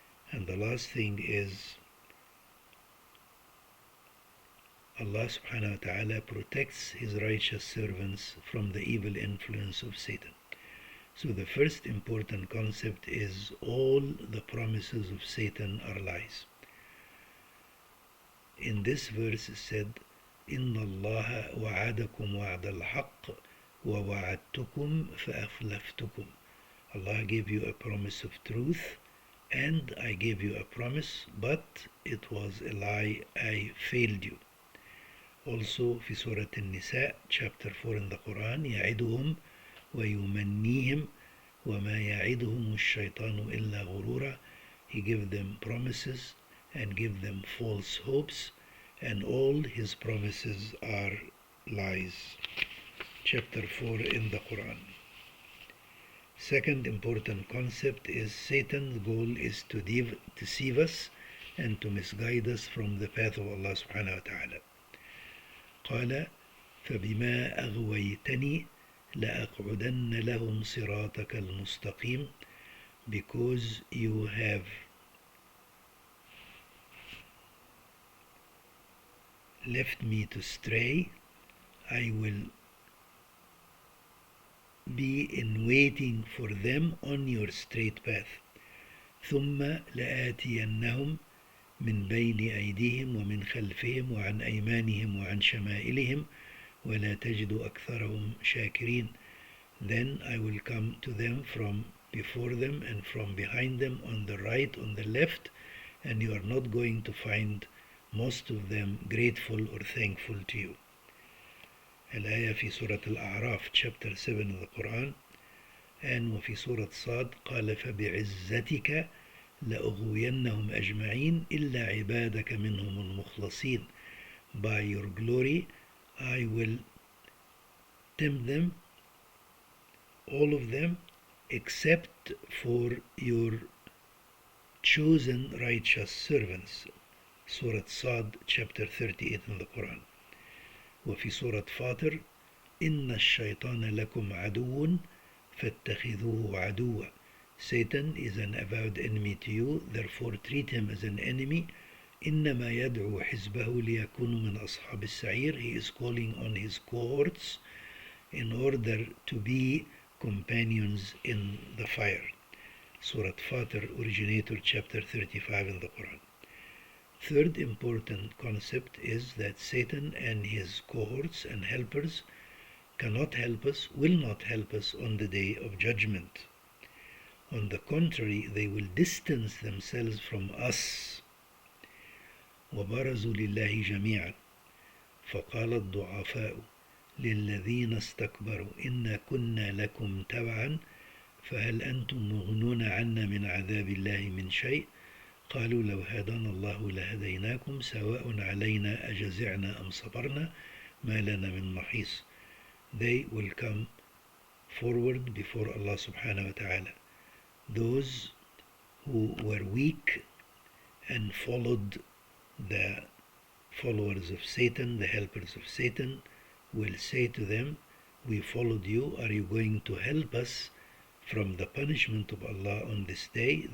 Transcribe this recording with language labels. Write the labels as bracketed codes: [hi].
[en] And the last thing is Allah subhanahu wa ta'ala protects his righteous servants from the evil influence of Satan. So the first important concept is all the promises of Satan are lies. In this verse it said, [ar] إِنَّ اللَّهَ وَعَدَكُمْ وَعْدَ الْحَقِّ وَوَعَدْتُكُمْ فَأَخْلَفْتُكُمْ. [en] Allah gave you a promise of truth and I gave you a promise, but it was a lie, I failed you. Also [ar] في سورة النساء [en] chapter 4 in the Quran, [ar] يعدهم ويمنيهم وما يعدهم الشيطان إلا غرورا. [en] He gave them promises and give them false hopes and all his promises are lies. Chapter 4 in the Quran. Second important concept is Satan's goal is to deceive us and to misguide us from the path of Allah subhanahu wa ta'ala. [ar] قال فبما أغويتني لأقعدن لهم صراطك المستقيم. [en] Because you have left me to stray, I will be in waiting for them on your straight path. [ar] ثم لآتينهم من بين أيديهم ومن خلفهم وعن أيمانهم وعن شمائلهم ولا تجد أكثرهم شاكرين. [en] Then I will come to them from before them and from behind them, on the right, on the left, and you are not going to find most of them grateful or thankful to you. [ar] الآية في سورة الأعراف [en] chapter 7 of the Quran. And [ar] وفي سورة صاد قال فبعزتك لأغوينهم أجمعين إلا عبادك منهم المخلصين. [en] By your glory I will tempt them, all of them, except for your chosen righteous servants. Surah Sad chapter 38 in the Quran. [ar] وفي سورة فاطر إن الشيطان لكم عدو فاتخذوه عدوا. [en] Satan is an avowed enemy to you, therefore treat him as an enemy [ar] إنما يدعو حزبه ليكونوا من أصحاب السعير. [en] He is calling on his cohorts in order to be companions in the fire. Surah Fatir, originator, chapter 35 in the Quran. Third important concept is that Satan and his cohorts and helpers cannot help us, will not help us on the day of judgment. On the contrary, they will distance themselves from us. [ar] وبرزوا لله جميعا فقال الضعفاء للذين استكبروا إنا كنا لكم تبعا فهل أنتم مغنون عنا من عذاب الله من شيء قالوا لو هدانا الله لهديناكم سواء علينا أجزعنا أم صبرنا ما لنا من محيص. [en] They will come forward before Allah subhanahu wa ta'ala. Those who were weak and followed the followers of Satan, the helpers of Satan, will say to them, we followed you, are you going to help us from the punishment of Allah on this day?